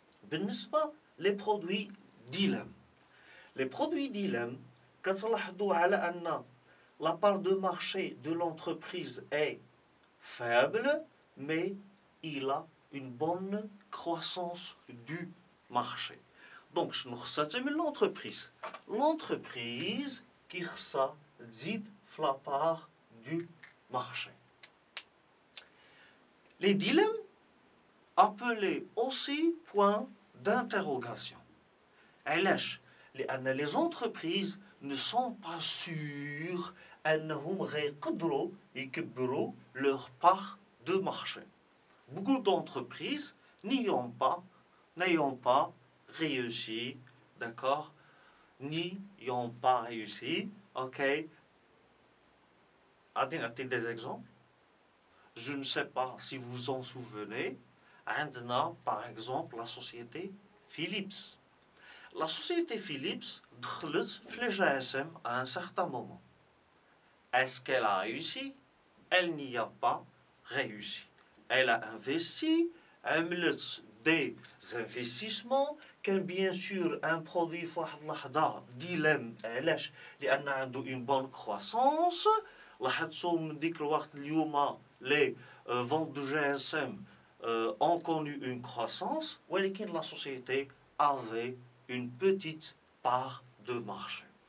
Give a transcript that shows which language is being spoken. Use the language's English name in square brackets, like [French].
[French] بالنسبة les produits dilemme. Les produits dilemme [Arabic] كتلاحظوا على أن [French] la part de marché de l'entreprise est faible mais il a une bonne croissance du marché. [Arabic] Donc شنو خصها تعمل l'entreprise. [French] L'entreprise qui [Arabic] خصها تزيد في [French] la part du marché. Les dilemmes appelés aussi points d'interrogation. [Arabic] علاش؟ لأن [French] les entreprises ne sont pas sûres [Arabic] أنهم غيقدروا يكبروا [French] leur part de marché. Beaucoup d'entreprises n'ayant pas réussi, d'accord, n'ayant pas réussi, ok. [Arabic] أعطيني [French] des exemples. Je ne sais pas si vous vous en souvenez. [Arabic] عندنا [French] par exemple la société Philips. La société Philips [Arabic] دخلت في [French] les GSM à un certain moment. Est-ce qu'elle a réussi? Elle n'y a pas réussi. Elle a investi, [Arabic] عملت [French] des investissements. [Arabic] كان [French] bien sûr un produit [Arabic] في واحد اللحظة ديلم. علاش؟ لأن [French] عنده une bonne croissance. [Arabic] لاحظتوا من ديك الوقت اليوم [French] les ventes de GSM ont connu une croissance [Arabic] ولكن [French] la société avait une petite part de marché.